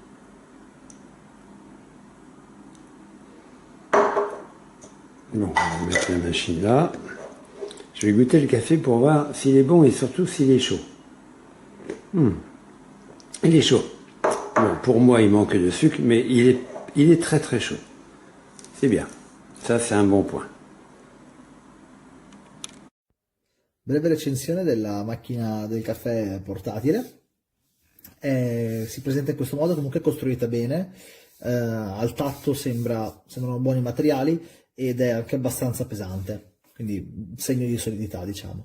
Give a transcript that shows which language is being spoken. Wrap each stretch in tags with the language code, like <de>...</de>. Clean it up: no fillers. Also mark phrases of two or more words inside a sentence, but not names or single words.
<fr>Bon, on va mettre la machine là. Je vais goûter le café pour voir s'il est bon et surtout s'il est chaud. Il est chaud. Bon, pour moi, il manque de sucre, mais il est très très chaud. C'est bien. Ça, c'est un bon point.</fr> <it>Breve recensione della macchina del caffè portatile. Si presenta in questo modo, comunque è costruita bene, al tatto sembrano buoni materiali ed è anche abbastanza pesante, quindi segno di solidità, diciamo.</it>